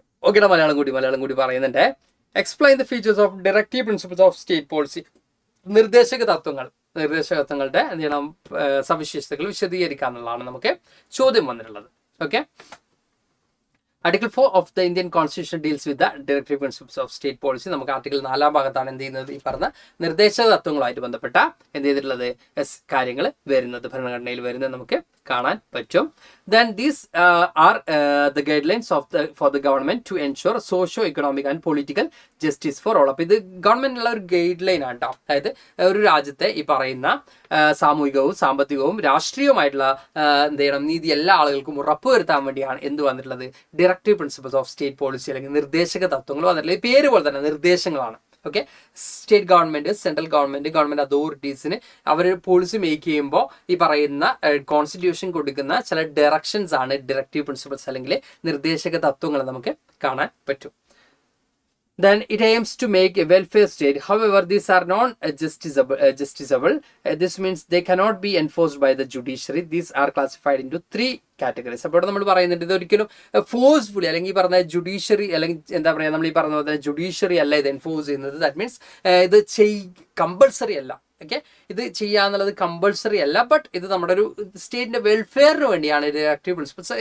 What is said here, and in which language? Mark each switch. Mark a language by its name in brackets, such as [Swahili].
[Malayalam] Okay, Malayalam കൂടി പറയുന്നുണ്ട്. [English] Explain the features of directive principles of state policy. [Malayalam] നിർദ്ദേശക തത്വങ്ങളുടെ എന്ത് ചെയ്യണം, സവിശേഷതകൾ വിശദീകരിക്കുക എന്നുള്ളതാണ് നമുക്ക് ചോദ്യം വന്നിട്ടുള്ളത്. Okay, [English] Article 4 of the Indian Constitution deals with the directive principles of state policy. [Malayalam] നമുക്ക് ആർട്ടിക്കിൾ 4 ഭാഗത്താണ് എന്ത് ചെയ്യുന്നത്, ഈ പറഞ്ഞ നിർദ്ദേശ തത്വങ്ങളുമായിട്ട് ബന്ധപ്പെട്ട എന്ത് ചെയ്തിട്ടുള്ളത് കാര്യങ്ങൾ വരുന്നത്, ഭരണഘടനയിൽ വരുന്നത് നമുക്ക് കാണാൻ പറ്റും. [English] Then these are the guidelines for the government to ensure socio-economic and political justice for all. [Malayalam] അപ്പോൾ ഇത് ഗവൺമെന്റിനുള്ള ഒരു ഗൈഡ് ലൈൻ ആണ് കേട്ടോ. അതായത് ഒരു രാജ്യത്തെ ഈ പറയുന്ന സാമൂഹികവും സാമ്പത്തികവും രാഷ്ട്രീയവുമായിട്ടുള്ള എന്ത് ചെയ്യണം, നീതി എല്ലാ ആളുകൾക്കും ഉറപ്പുവരുത്താൻ വേണ്ടിയാണ് എന്ത് വന്നിട്ടുള്ളത്, directive principles of state policy അല്ലെങ്കിൽ നിർദ്ദേശക തത്വങ്ങൾ വന്നിട്ടുള്ളത്. ഈ പേര് പോലെ തന്നെ നിർദ്ദേശങ്ങളാണ്. Okay, state government, central government അതോറിറ്റീസിന് അവർ പോളിസി മേക്ക് ചെയ്യുമ്പോൾ ഈ പറയുന്ന കോൺസ്റ്റിറ്റ്യൂഷൻ കൊടുക്കുന്ന ചില ഡയറക്ഷൻസ് ആണ് ഡയറക്റ്റീവ് പ്രിൻസിപ്പിൾസ് അല്ലെങ്കിൽ നിർദ്ദേശക തത്വങ്ങൾ നമുക്ക് കാണാൻ പറ്റും. [English] Then it aims to make a welfare state. However, these are non-justiciable. This means they cannot be enforced by the judiciary. These are classified into 3 categories. [Malayalam] അപ്പോൾ നമ്മൾ പറയുന്നുണ്ട് ഇത് ഒരിക്കലും ഫോഴ്സ്ഫുള്ളി അല്ലെങ്കിൽ ഈ പറഞ്ഞ ജുഡീഷ്യറി അല്ലെങ്കിൽ എന്താ പറയുക, നമ്മൾ ഈ പറഞ്ഞ പോലെ ജുഡീഷ്യറി അല്ല ഇത് എൻഫോഴ്സ് ചെയ്യുന്നത്. [English] that means [Malayalam] ഇത് കമ്പൾസറി അല്ല. ഓക്കെ, ഇത് ചെയ്യാന്നുള്ളത് കമ്പൾസറി അല്ല, ബട്ട് ഇത് നമ്മുടെ ഒരു സ്റ്റേറ്റിന്റെ വെൽഫെയറിന് വേണ്ടിയാണ് ഡയറക്റ്റീവ് പ്രിൻസിപ്പിൾസ്.